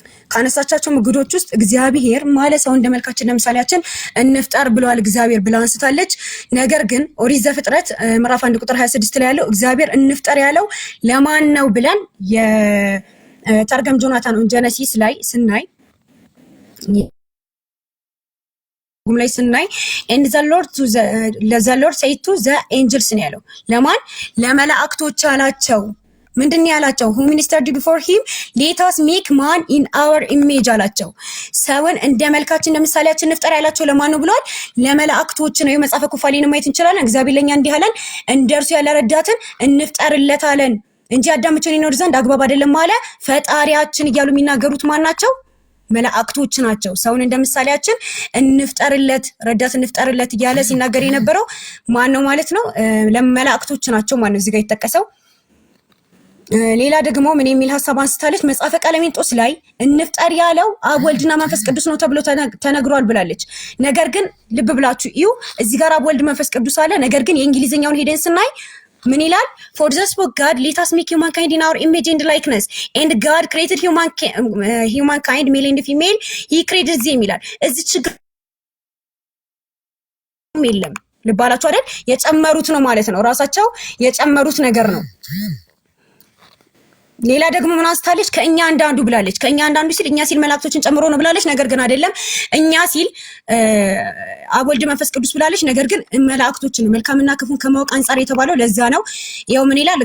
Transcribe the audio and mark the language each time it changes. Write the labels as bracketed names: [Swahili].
[Amharic] ካነሳቻቸው ሙግቶች ውስጥ እግዚአብሔር ማለት ሰው እንደመልካችን ለምሳሌያችን እንፍጠር ብለዋል እግዚአብሔር ብላ አንስታለች። ነገር ግን ኦሪት ዘፍጥረት ምዕራፍ 1 ቁጥር 26 ላይ ያለው እግዚአብሔር እንፍጠር ያለው ለማን ነው ብለን የተርገም ጆናታን ጀነሲስ ላይ ስናይ ላይ ስናይ [English] and the Lord said to the angels [Amharic] ነው ያለው። ለማን? ለመላእክቶች አላቸው። ምንድን ያላቸው? [English] who ministered before him let us make man in our image [Amharic] አላቸው። ሰውን እንደ መልካችን ለምሳሌያችን እንፍጠር ያላቸው ለማን ነው ብለዋል? ለመላእክቶች ነው። የመጽሐፈ ኩፋሌን ማየት እንችላለን። እግዚአብሔር ለኛ እንዲህ አለን፣ እንደርሱ ያለ ረዳትን እንፍጠርለት አለን እንጂ አዳም ብቻውን ይኖር ዘንድ አግባብ አይደለም አለ ፈጣሪያችን እያሉ የሚናገሩት ማን ናቸው? መላእክቶች ናቸው። ሰውን እንደምሳሌያችን እንፍጠርለት ረዳት እንፍጠርለት እያለ ሲናገር የነበረው ማን ነው ማለት ነው? ለመላእክቶች ናቸው ማለት ነው እዚህ ጋር የተጠቀሰው። ሌላ ደግሞ ምን የሚል ሐሳብ አንስታለች? መጽሐፈ ቀለሜንጦስ ላይ እንፍጠር ያለው አብ ወልድና መንፈስ ቅዱስ ነው ተብሎ ተነግሯል ብላለች። ነገር ግን ልብ ብላችሁ እዩ፣ እዚህ ጋር አብ ወልድ መንፈስ ቅዱስ አለ። ነገር ግን የእንግሊዝኛውን ሄደን ስናይ ምን ይላል? [English] for the spoke God let us make humankind in our image and likeness and God created humankind male and female he created them [Amharic] ይላል። እዚህ ችግር የለም። ልባላችሁ አይደል? የጨመሩት ነው ማለት ነው። ራሳቸው የጨመሩት ነገር ነው። ሌላ ደግሞ ምን አንስታለች? ከእኛ አንዳንዱ ብላለች። ከእኛ አንዳንዱ ሲል እኛ ሲል መላእክቶችን ጨምሮ ነው ብላለች። ነገር ግን አይደለም። እኛ ሲል አብ ወልድ መንፈስ ቅዱስ ብላለች። ነገር ግን መላእክቶችን መልካምና ክፉን ከማወቅ አንፃር የተባለው ለዛ ነው። ያው ምን ይላል?